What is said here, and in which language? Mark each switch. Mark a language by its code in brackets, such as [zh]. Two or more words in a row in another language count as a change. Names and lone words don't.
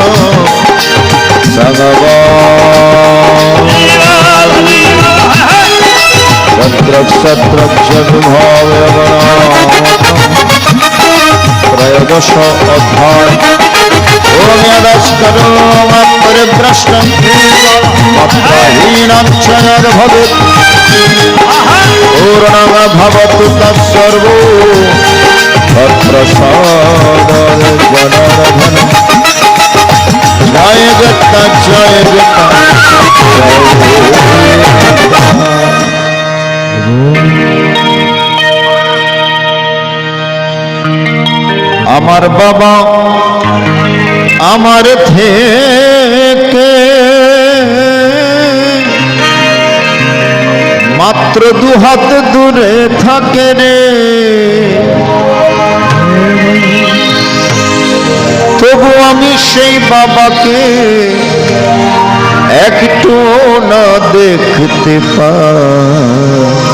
[sa] त्रयोदश अध्याय ओम यदस्करो परिभ्रष्टं मत्तहीनं च यद् भवेत् पूर्णं भवतु तत्सर्वो तत्प्रसादात् जनार्दन जय गीता जय गीता [bn] আমার বাবা আমার থেকে মাত্র 2 হাত দূরে থাকে রে, তবু আমি সেই বাবাকে একটু না দেখতে পাই।